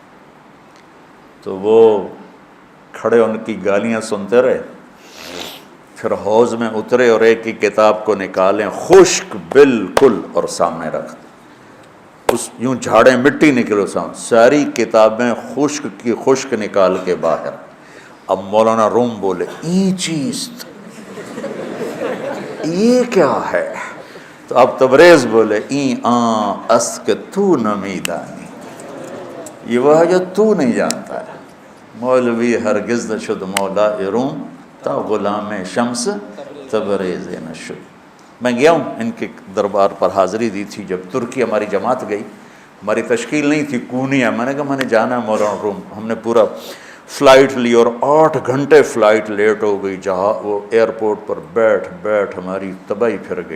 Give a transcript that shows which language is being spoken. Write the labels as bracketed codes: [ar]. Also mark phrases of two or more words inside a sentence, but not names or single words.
[ur] تو وہ کھڑے ان کی گالیاں سنتے رہے، پھر حوض میں اترے اور ایک کی کتاب کو نکالیں خشک بالکل اور سامنے رکھ دیں، اس یوں جھاڑیں مٹی نکلو سامنے، ساری کتابیں خشک کی خشک نکال کے باہر۔ اب مولانا روم بولے [fa] این چیز، [ur] یہ کیا ہے؟ تو اب تبریز بولے [fa] این آن است کہ تو نمیدانی، [ur] یہ وہ ہے جو تو نہیں جانتا ہے۔ [fa] مولوی ہرگز نہ شد مولا روم تا غلام شمس تبریز نہ شد۔ [ur] میں گیا ہوں ان کے دربار پر، حاضری دی تھی جب ترکی ہماری جماعت گئی، ہماری تشکیل نہیں تھی، کونیا، میں نے کہا میں نے جانا ہے مولانا روم۔ ہم نے پورا فلائٹ لی اور 8 گھنٹے فلائٹ لیٹ ہو گئی، جہاں وہ ایئرپورٹ پر بیٹھ ہماری تباہی پھر گئی۔